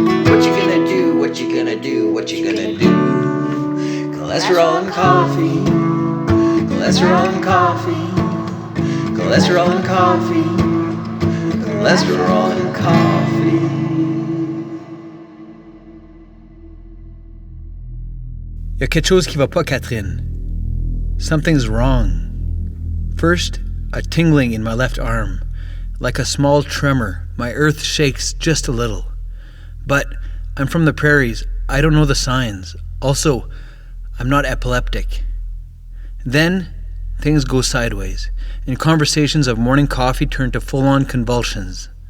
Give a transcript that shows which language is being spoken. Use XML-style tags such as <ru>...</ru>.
<en>What you gonna do, what you gonna do, what you gonna do? Cholesterol and coffee. Cholesterol and coffee. Cholesterol and coffee. cholesterol and coffee.</en> <fr>Y a quelque chose qui va pas, Katrine.</fr> <en>Something's wrong. First, a tingling in my left arm. Like a small tremor, my earth shakes just a little. But I'm from the prairies. I don't know the signs. Also, I'm not epileptic. Then, things go sideways, and conversations of morning coffee turn to full-on convulsions.</en>